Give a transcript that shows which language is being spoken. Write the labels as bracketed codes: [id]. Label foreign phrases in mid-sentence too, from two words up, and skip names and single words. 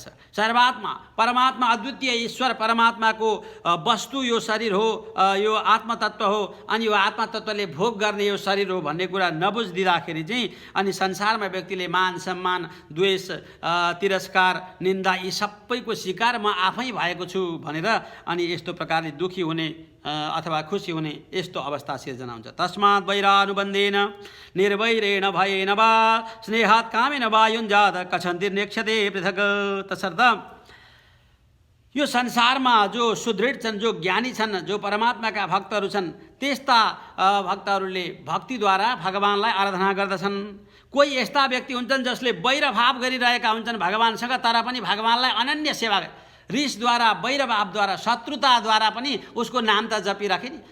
[ne] सर्वात्मा परमात्मा, अद्वितीय ईश्वर परमात्माको वस्तु यो शरीर हो, यो आत्मतत्त्व हो, अनि यो आत्मतत्त्वले भोग गर्ने यो शरीर हो भन्ने कुरा नबुझिदिँदाखेरि चाहिँ अनि संसारमा व्यक्तिले मान सम्मान, द्वेष, तिरस्कार, निन्दा यी सबैको शिकार म आफै भएको छु भनेर अनि यस्तो प्रकारले दुखी हुने अथवा खुसी हुने यस्तो अवस्था सिर्जना हुन्छ। [sa] तस्मात् वैरानुबन्धेन निर्वैरेण भयेन वा स्नेहात् कामेन वा युञ्जात कछन्तिर्नेक्ष्यते पृथक्। [ne] तसर्थ यो संसारमा जो सुदृढ छन्, जो ज्ञानी छन्, जो परमात्माका भक्तहरू छन्, त्यस्ता भक्तहरूले भक्तिद्वारा भगवानलाई आराधना गर्दछन्। कोही यस्ता व्यक्ति हुन्छन् जसले वैरभाव गरिरहेका हुन्छन् भगवानसँग, तर पनि भगवानलाई अनन्य सेवा, रिसद्वारा, वैरभावद्वारा, शत्रुताद्वारा पनि उसको नाम त जपिराखे नि।